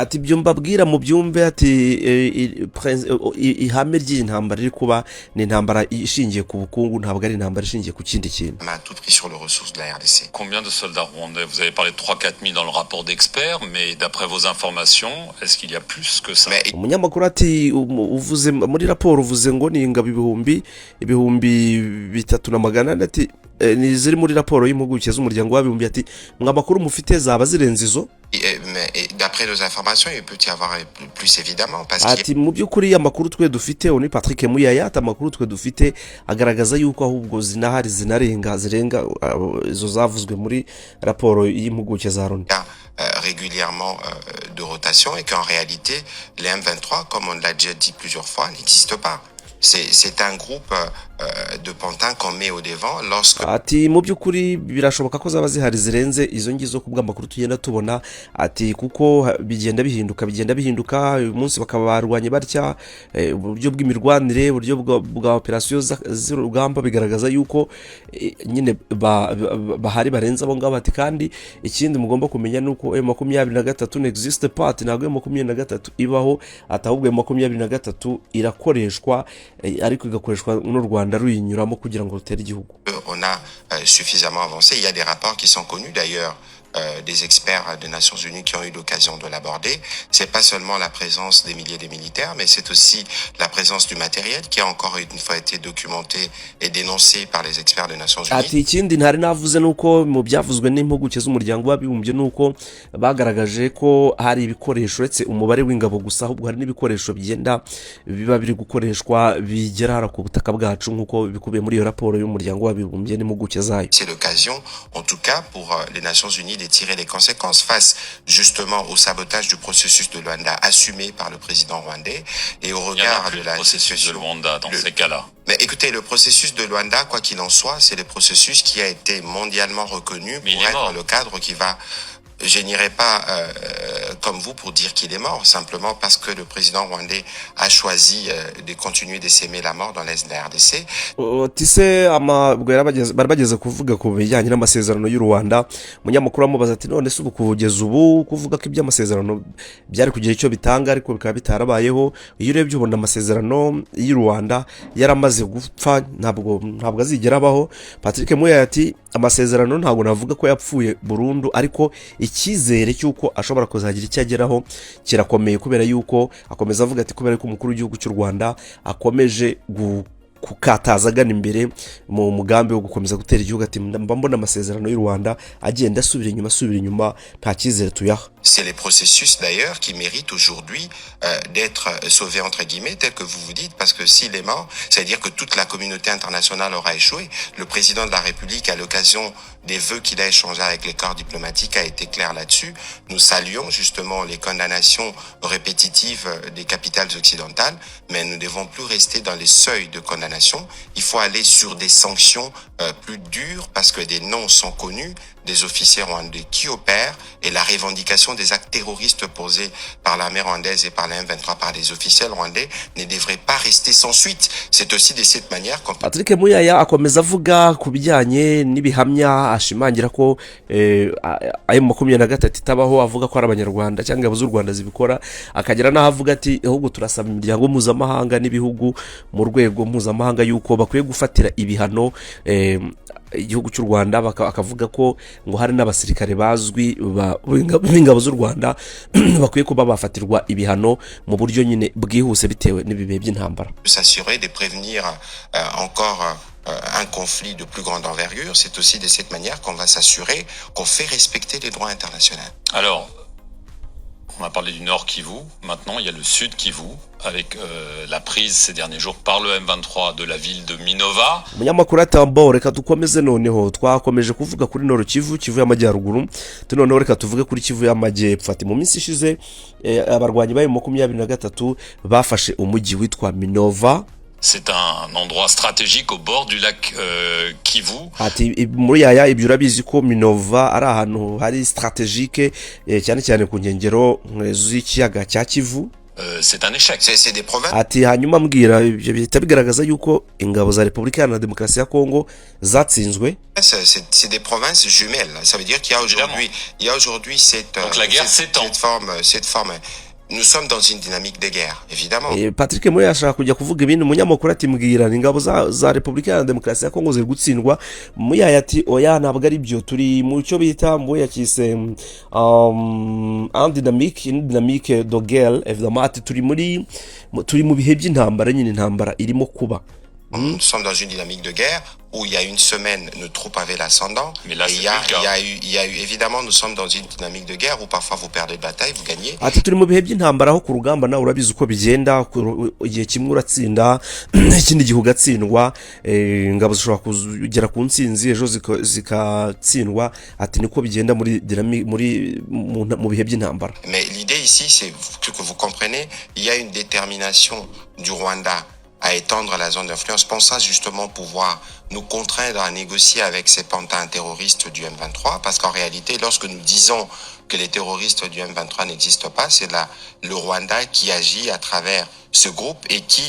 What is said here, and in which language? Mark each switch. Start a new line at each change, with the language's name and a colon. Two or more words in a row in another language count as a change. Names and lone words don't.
Kinyarwanda: Ati byo mbabwira mu byumve ati ihame ry'intambara iri kuba ni intambara ishingiye ku bukungu ntabwo ari intambara ishingiye ku kindi kintu.
French: À tout prix sur les ressources de la RDC. Combien de soldats rwandais? Vous avez parlé de 3-4 000 dans le rapport d'experts, mais d'après vos informations, est-ce qu'il y a plus que ça?
Kinyarwanda: Umunyamakuru ati uvuze muri raporo uvuze ngo ni ingabo ibihumbi 3,400 ati ni ziri muri raporo y'impuguke z'umuryango w'abibumbye. Ati mwamakuru mufite zaba zirenze izo?
French: Mais d'après nos informations, il peut y avoir plus évidemment parce que
Kinyarwanda: ati mu by'ukuri amakuru twe dufite ni Patrick Muyaya ati amakuru twe dufite agaragaza yuko ahubwo zinahari zirenga izo zavuzwe muri raporo y'impuguke za Loni.
French: Régulièrement de rotation et qu'en réalité les M23, comme on l'a déjà dit plusieurs fois, n'existent pas. C'est un groupe de pantins qu'on met au devant lorsque
Kinyarwanda: ati mu by'ukuri birashoboka ko zaba zihari zirenze izo ngizo ku bw'amakuru tugenda tubona, ati kuko bigenda bihinduka uyu munsi bakaba barwanye batya, uburyo bw'imirwanire, uburyo bwa operasiyo z'urugamba bigaragaza yuko nyine bahari barenze abo ngabo. Ati kandi ikindi mugomba kumenya ni uko M23
French: n'existe pas,
Kinyarwanda: ntabwo M23 ibaho, atahubwo M23 irakoreshwa, ariko igakoreshwa n'u Rwanda ruyinyuramo kugira ngo rutere igihugu.
French: on a suffisamment avancé. Il y a des rapports qui sont connus d'ailleurs, des experts des Nations Unies qui ont eu l'occasion de l'aborder. C'est pas seulement la présence des milliers de militaires, mais c'est aussi la présence du matériel qui a encore une fois été documenté et dénoncé par les experts des Nations Unies.
Kinyarwanda: Ati ikindi ntari navuze nuko mu byavuzwe n'impuguke z'umuryango w'abibumbye nuko bagaragaje ko hari ibikoresho uretse umubare w'ingabo gusa, ahubwo hari n'ibikoresho bigenda biba biri gukoreshwa bigera hara ku butaka bwacu nk'uko bikubiye muri iyo raporo y'umuryango w'abibumbye n'impuguke zayo.
French: C'est l'occasion, en tout cas pour les Nations Unies, de tirer les conséquences face justement au sabotage du processus de Luanda assumé par le président rwandais et au regard de la situation de Luanda dans ces cas-là. Mais écoutez, le processus de Luanda, quoi qu'il en soit, c'est le processus qui a été mondialement reconnu pour être le cadre qui va... Je n'irai pas comme vous pour dire qu'il est mort, simplement parce que le président rwandais a choisi de continuer de s'aimer la mort dans l'est de la RDC.
Kinyarwanda: Tise bari bageze kuvuga ku bijyanye n'amasezerano y'u Rwanda, umunyamakuru amubaza ati none se ubu kugeza ubu kuvuga ko iby'amasezerano byari kugira icyo bitanga ariko bikaba bitarabayeho. Iyo urebye ubona amasezerano y'u Rwanda yaramaze gupfa, ntabwo azigera abaho. Patrick Muya ati amasezerano ntabwo navuga ko yapfuye burundu, ariko icyizere cy'uko ashobora kuzagira icyo ageraho kirakomeye, kubera yuko akomeza avuga ati kubera ko umukuru w'igihugu cy'u Rwanda akomeje kukataza agana imbere mu mugambi wo gukomeza gutera igihugu. Ati mba mbona amasezerano y'u Rwanda agenda asubira inyuma nta cyizere tuyaha.
French: C'est les processus d'ailleurs qui méritent aujourd'hui d'être sauvés entre guillemets, tel que vous vous dites, parce que s'il est mort, c'est-à-dire que toute la communauté internationale aura échoué. Le président de la République, à l'occasion des vœux qu'il a échangés avec les corps diplomatiques, a été clair là-dessus. Nous saluons justement les condamnations répétitives des capitales occidentales, mais nous ne devons plus rester dans les seuils de condamnation. Il faut aller sur des sanctions plus dures, parce que des noms sont connus des officiers rwandais qui opèrent, et la revendication des actes terroristes posés par l'armée rwandaise et par la M23 par les officiels rwandais ne devrait pas rester sans suite. C'est aussi de cette manière qu'on...
Kinyarwanda: Patrick Muyaya akomeza avuga ku bijyanye n'ibihamya, ashimangira ko M23 itabaho, avuga ko ari abanyarwanda cyangwa ingabo z'u Rwanda zibikora, akagera n'aho avuga ati ahubwo turasaba imiryango mpuzamahanga n'ibihugu mu rwego mpuzamahanga yuko bakwiye gufatira ibihano igihugu cy'u Rwanda. Akavuga ko ngo hari n'abasirikare bazwi b'ingabo z'u Rwanda bakwiye kuba bafatirwa ibihano mu buryo nyine bwihuse bitewe n'ibihe by'intambara.
French: S'assurer de prévenir encore un conflit de plus grande envergure, c'est aussi de cette manière qu'on va s'assurer qu'on fait respecter les droits internationaux. Alors, on a parlé du Nord Kivu, maintenant il y a le Sud Kivu, avec la prise ces derniers jours par le M23 de la ville de Minova.
Kinyarwanda: Umunyamakuru atambo reka dukomeze noneho twakomeje kuvuga kuri Nord Kivu, Kivu y'amajyaruguru, noneho reka tuvuge kuri Kivu y'amajyepfo. Ati mu minsi ishize abarwanyi ba M23 bafashe umujyi witwa Minova.
French: C'est un endroit stratégique au bord du lac Kivu.
Kinyarwanda: Ati muri yaya ibyo urabizi ko Minova ari ahantu hari stratégique cyane cyane ku nkengero z'ikiyaga cya Kivu.
French: C'est un échec. C'est des provinces.
Kinyarwanda: Ati hanyuma mbwira ibyo bihita bigaragaza yuko ingabo za Repubulika Iharanira Demokarasi ya Kongo zatsinzwe.
French: C'est des provinces jumelles. Ça veut dire qu'il y a aujourd'hui cette donc la guerre s'étend. Cette forme. Nous sommes dans une dynamique de guerre, évidemment.
Kinyarwanda: Patrick Moya ashaka kujya kuvuga ibintu, umunyamakuru ati mbwira ingabo za Repubulika Iharanira Demokarasi ya Kongo ziri gutsindwa. Moya ati oya ntabwo ari byo, turi mu cyo bita Moya yakise
French: dynamique de guerre, évidemment.
Kinyarwanda: Ati turi mu bihe by'intambara, nyine intambara irimo kuba.
French: Nous sommes dans une dynamique de guerre où il y a une semaine, nos troupes avaient l'ascendant. Mais là, il y a eu, évidemment, nous sommes dans une dynamique de guerre où parfois vous perdez de bataille, vous gagnez.
Kinyarwanda: Ati turi mu bihe by'intambara aho ku rugamba nawe urabizi uko bigenda, igihe kimwe uratsinda ikindi gihe ugatsindwa, ingabo zishobora kugera ku ntsinzi ejo zikatsindwa. Ati niko bigenda mu bihe by'intambara.
French: Mais l'idée ici, c'est que vous comprenez, il y a une détermination du Rwanda à étendre la zone d'influence, pensant justement pouvoir nous contraindre à négocier avec ces pantins terroristes du M23, parce qu'en réalité, lorsque nous disons que les terroristes du M23 n'existent pas, c'est le Rwanda qui agit à travers ce groupe et qui